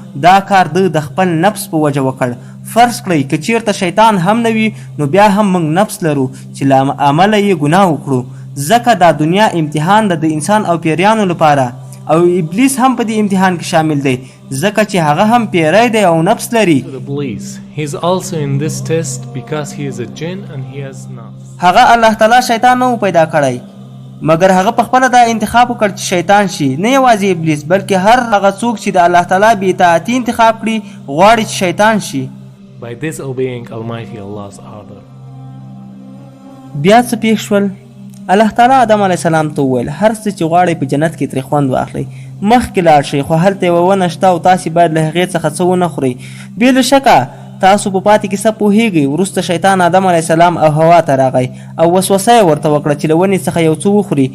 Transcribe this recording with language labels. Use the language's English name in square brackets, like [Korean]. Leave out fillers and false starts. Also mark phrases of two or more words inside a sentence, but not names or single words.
[Pashto] دا کار ده د خپل نفس په وجه وکړ. فرض کړئ که چیرته شیطان هم نه وي نو بیا هم موږ نفس لرو چې له عمله یې ګناه وکړو. ځکه دا دنیا امتحان ده د انسان او پیریانو لپاره او ابلیس هم په دې امتحان کې شامل دی ځکه چې هغه هم پیری دی او نفس لري. [English] He is also in this test because he is a jinn and he has nafs. [Pashto] هغه الله تعالی شیطان نه پیدا کړی مګر هغه په خپله دا انتخاب وکړ چې شیطان شي. نه یوازې ابلیس بلکې هر هغه څوک چې د الله تعالی بې اطاعتي انتخاب کړي غواړي چې شیطان شي. [English] By disobeying Almighty Allah's order. [Pashto] بیا څه پیښ شول؟ الله تعالی آدم علیه السلام ته وویل هر څه چې غواړئ په جنت کې ترې خوند واخلئ، مخکې لاړ شئ خو هلته یوه ونه شته او تاسې باید له هغې څخه څه ونه خورئ. بې له شکه تاسو په پاتې کیسه پوهیږئ. وروسته شیطان آدم علیه السلام او هوا ته راغی او وسوسه یې ورته وکړه چې له ونې څخه یو څه وخوري.